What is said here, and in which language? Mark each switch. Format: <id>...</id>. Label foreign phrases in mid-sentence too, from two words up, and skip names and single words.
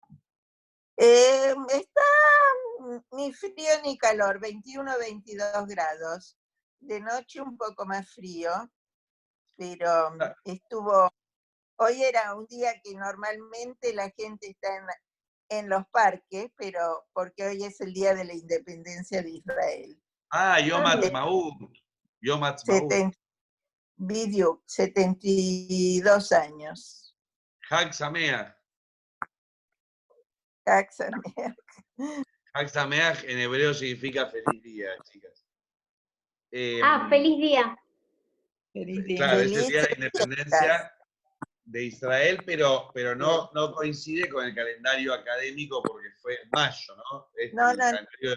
<es>Está ni frío ni calor, 21, 22 grados. De noche un poco más frío, pero hoy era un día que normalmente la gente está en los parques, pero porque hoy es el día de la independencia de Israel.</es> <he>Ah, יום העצמאות. יום העצמאות. 72 años. חג שמח. חג שמח. חג שמח</he> <es>en hebreo significa feliz día, chicas. Feliz día. Feliz día. Claro, es el Feliz día de la independencia de Israel, pero no coincide con el calendario académico porque fue en mayo, ¿no? Es No, el calendario</es>